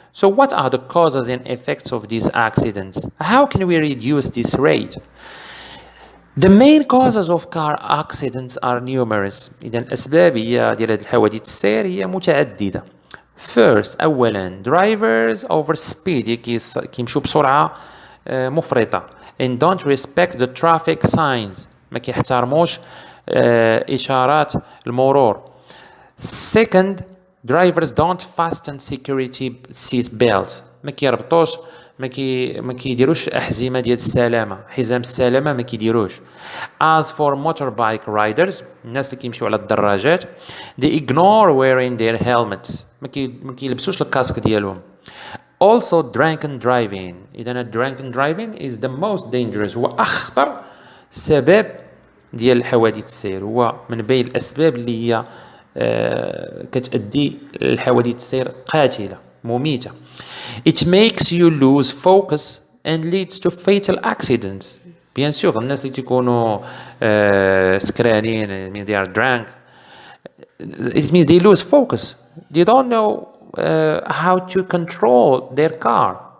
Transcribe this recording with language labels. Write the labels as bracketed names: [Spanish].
[English] So what are the causes and effects of these accidents? How can we reduce this rate? The main causes of car accidents are numerous. [Arabic] إذا الأسباب ديال هذه الحوادث السير هي متعددة. [English] First أولا drivers overspeed [Arabic] كيمشوا بسرعة مفرطة [English] and don't respect the traffic signs [Arabic] ما كيحترموش إشارات المرور. [English] Second drivers don't fasten security seat belts [Arabic] ما كيربطوش ما كيديروش احزمه ديال السلامه، حزام السلامه ما كيديروش. [English] As for motorbike riders [Arabic] الناس اللي كيمشيو على الدراجات [English] they ignore wearing their helmets [Arabic] ما كيلبسوش الكاسك ديالهم. [English] Also drunken driving. [Arabic] إذا [English] drunken driving is the most dangerous [Arabic] هو أخطر سبب ديال الحوادث السير، هو من بين الأسباب اللي هي كتؤدي لحوادث السير قاتلة مميتة. [English] It makes you lose focus and leads to fatal accidents. [French] Bien sûr [Arabic] الناس اللي تيكونوا سكرانين [English] they are drunk it means they lose focus. They don't know how to control their car.